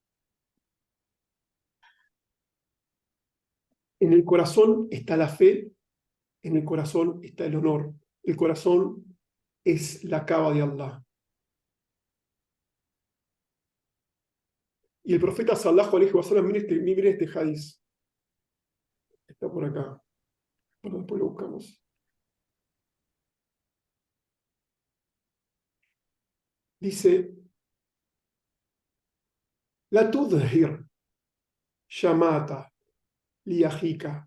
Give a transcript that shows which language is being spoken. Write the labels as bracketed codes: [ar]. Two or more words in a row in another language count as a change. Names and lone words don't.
[es] En el corazón está la fe, en el corazón está el honor. El corazón es la cava de Allah. Y el profeta [ar] صلى الله عليه وسلم, [es] mire este hadiz. Está por acá. Bueno, después lo buscamos. Dice, [ar] لا تظهر شماتة لأخيك.